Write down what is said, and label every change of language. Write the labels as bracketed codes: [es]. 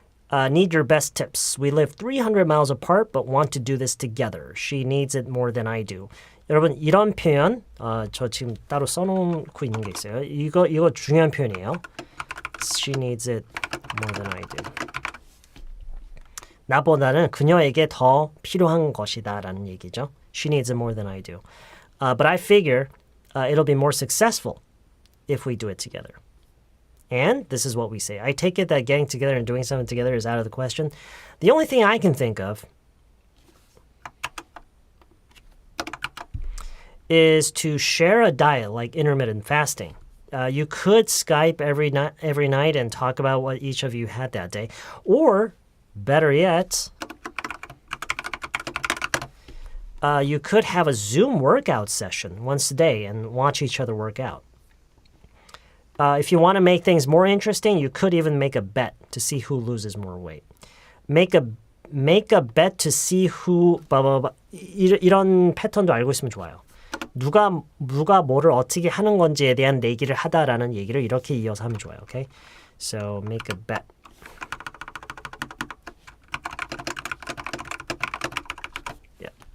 [en] Need your best tips. We live 300 miles apart but want to do this together. She needs it more than I do. [ko] 여러분 이런 표현 저 지금 따로 써놓고 있는 게 있어요. 이거 중요한 표현이에요. [en] She needs it more than I do. [ko] 나보다는 그녀에게 더 필요한 것이다라는 얘기죠. [en] She needs it more than I do. But I figure it'll be more successful if we do it together. And this is what we say. I take it that getting together and doing something together is out of the question. The only thing I can think of is to share a diet like intermittent fasting. You could Skype every night and talk about what each of you had that day. Or, better yet, you could have a Zoom workout session once a day and watch each other work out. If you want to make things more interesting, you could even make a bet to see who loses more weight. Make a bet to see who [ko] 이런 패턴도 알고 있으면 좋아요. 누가 뭐를 어떻게 하는 건지에 대한 내기를 하다라는 얘기를 이렇게 이어서 하면 좋아요. [en] Okay? So make a bet. Yeah.